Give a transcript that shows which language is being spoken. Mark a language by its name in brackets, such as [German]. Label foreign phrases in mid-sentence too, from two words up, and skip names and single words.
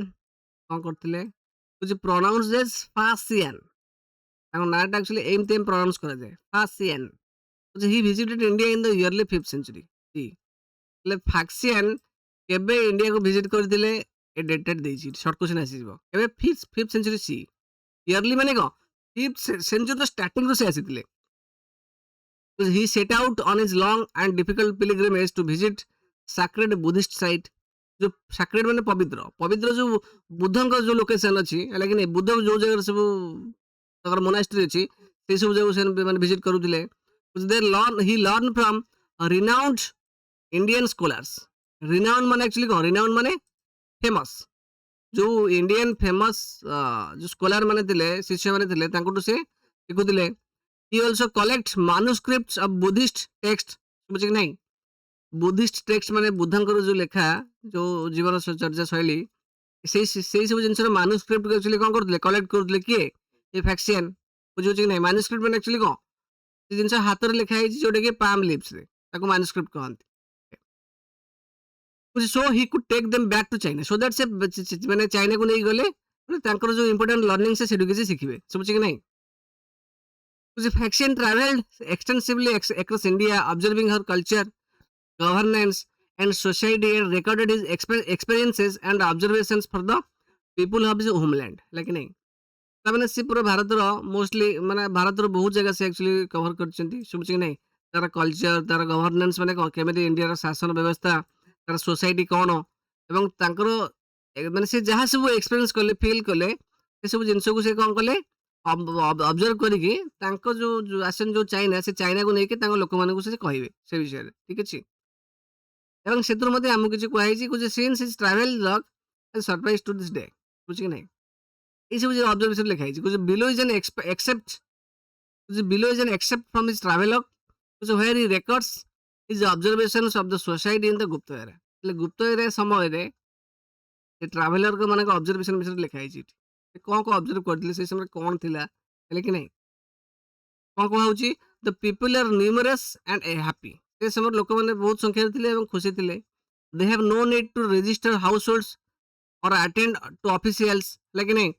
[Odia] କ'ଣ କରିଥିଲେ, ହଉଛି [English] pronounced as Faxian, [Odia] ତାଙ୍କ ନାଁଟା ଆକ୍ଚୁଆଲି ଏମିତି ପ୍ରୋନାଉନ୍ସ କରାଯାଏ ଫାସିଆନ। [English] he visited India in the early 5th century। [Odia] ହେଲେ ଫାକ୍ସିଆନ କେବେ ଇଣ୍ଡିଆକୁ ଭିଜିଟ କରିଥିଲେ ଏ ଡେଟଟା ଦେଇଛି, [English] short question [Odia] ଆସିଯିବ। କେବେ [English] 5th century C, [Odia] ଇୟର୍ଲି ମାନେ କ'ଣ [English] 5th century starting [Odia] ସେ ଆସିଥିଲେ। [English] He set out on his long and difficult pilgrimage to visit sacred Buddhist site। [Odia] जो sacred ମାନେ ପବିତ୍ର, ପବିତ୍ର ଯୋଉ ବୁଦ୍ଧଙ୍କ ଯୋଉ ଲୋକେସନ ଅଛି, ହେଲା କି ନାହିଁ, ବୁଦ୍ଧ ଯୋଉ ଜାଗାରେ ସବୁ ତାଙ୍କର ମୋନାଷ୍ଟ୍ରି ଅଛି ସେଇ ସବୁ ଜାଗାକୁ ସେ ମାନେ ଭିଜିଟ କରୁଥିଲେ। [English] He learned from renowned Indian scholars। [Odia] renowned ମାନେ ଆକ୍ଚୁଆଲି କ'ଣ, renowned ମାନେ ଫେମସ୍, ଯୋଉ [English] Indian famous [Odia] ଯୋଉ ସ୍କଲାର ମାନେ ଥିଲେ, ଶିଷ୍ୟ ମାନେ ଥିଲେ, ତାଙ୍କଠୁ ସେ ଶିଖୁଥିଲେ। [English] He also collects manuscripts of Buddhist text, [Odia] ବୁଝି କି ନାହିଁ, [English] Buddhist text [Odia] ମାନେ ବୁଦ୍ଧଙ୍କର ଯୋଉ ଲେଖା, ଯୋଉ ଜୀବନ ଚର୍ଚ୍ଚା ଶୈଳୀ, ସେଇ ସବୁ ଜିନିଷର ମାନୁସ୍କ୍ରିପ୍ଟ ଆକ୍ଚୁଆଲି କ'ଣ କରୁଥିଲେ, କଲେକ୍ଟ କରୁଥିଲେ। କିଏ, ଏ ଫାକ୍ସିଆନ, ବୁଝିପାରୁଛି କି ନାହିଁ। ମାନୁସ୍କ୍ରିପ୍ଟ ମାନେ ଆକ୍ଚୁଆଲି କ'ଣ, ସେ ଜିନିଷ ହାତରେ ଲେଖା ହେଇଛି ଯୋଉଟା କି [English] palm leaves, [Odia] ତାକୁ ମାନୁସ୍କ୍ରିପ୍ଟ କହନ୍ତି। [English] so he could take them back to China, so that [Odia] ସେ ମାନେ ଚାଇନାକୁ ନେଇ ଗଲେ ତାଙ୍କର ଯୋଉ [English] important learning [Odia] ସେ ସେଠୁ କିଛି ଶିଖିବେ, ବୁଝିଛି କି ନାହିଁ। [English] Faxian traveled extensively across India, observing her culture, governance, and society, and recorded his experiences and observations for the people of his homeland, [Hindi] like नहीं। [Odia] ତାମାନେ ସେ ପୁରା ଭାରତର ମୋଷ୍ଟଲି ମାନେ ଭାରତର ବହୁତ ଜାଗା ସେ ଆକ୍ଚୁଆଲି କଭର କରିଛନ୍ତି, ଶୁଭୁଛି କି ନାହିଁ। ତାର କଲଚର, ତାର ଗଭର୍ଣ୍ଣାନ୍ସ ମାନେ କ'ଣ, କେମିତି ଇଣ୍ଡିଆର ଶାସନ ବ୍ୟବସ୍ଥା, ତାର ସୋସାଇଟି କ'ଣ, ଏବଂ ତାଙ୍କର ମାନେ ସେ ଯାହା ସବୁ ଏକ୍ସପିରିଏନ୍ସ କଲେ, ଫିଲ୍ କଲେ, ସେସବୁ ଜିନିଷକୁ ସେ କ'ଣ କଲେ, ଅବଜର୍ଭ କରିକି ତାଙ୍କ ଯୋଉ ଆସେନ୍ ଯୋଉ ଚାଇନା, ସେ ଚାଇନାକୁ ନେଇକି ତାଙ୍କ ଲୋକମାନଙ୍କୁ ସେ କହିବେ ସେ ବିଷୟରେ, ଠିକ ଅଛି। ଏବଂ ସେଥିରୁ ମଧ୍ୟ ଆମକୁ କିଛି କୁହାଯାଇଛି, [English] since his travel log has surprise to this day, [Odia] ବୁଝି କି ନାହିଁ। ଏଇସବୁ ଯୋଉ ଅବଜର୍ଭେସନ ଲେଖା ହେଇଛି, [English] below is an excerpt from his travelog, [Odia] where he records his observations of the society in the ଗୁପ୍ତ ଏରା। ହେଲେ ଗୁପ୍ତ ଏରା ସମୟରେ ସେ ଟ୍ରାଭେଲରଙ୍କ ମାନଙ୍କ ଅବଜର୍ଭେସନ ବିଷୟରେ ଲେଖା ହେଇଛି। ସେ କ'ଣ ଅବଜର୍ଭ କରିଥିଲେ, ସେ ସମୟରେ କ'ଣ ଥିଲା, ହେଲେ କି ନାହିଁ। କ'ଣ କୁହାଯାଉଛି, [English] the people are numerous and happy. [Odia] ସେ ସମୟରେ ଲୋକମାନେ ବହୁତ ସଂଖ୍ୟାରେ ଥିଲେ ଏବଂ ଖୁସି ଥିଲେ। [English] they have no need to register households or attend to officials, [Odia] ହେଲା କି ନାହିଁ।